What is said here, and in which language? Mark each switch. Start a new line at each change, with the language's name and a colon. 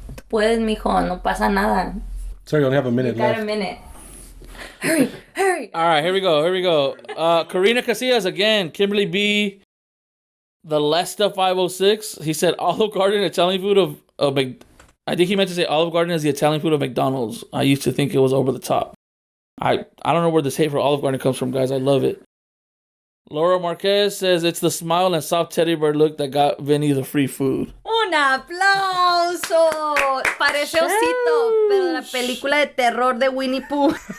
Spanish: Puedes, mijo, no pasa nada.
English: Sorry, you only have a minute You got left. a minute. Hurry. All right, here we go. Karina Casillas again. Kimberly B. The Lesta 506. He said Olive Garden Italian food of I think he meant to say Olive Garden is the Italian food of McDonald's. I used to think it was over the top. I don't know where this hate for Olive Garden comes from, guys. I love it. Laura Marquez says it's the smile and soft teddy bear look that got Vinnie the free food.
Spanish: Un aplauso. Parece osito, pero la película de terror de Winnie Pooh.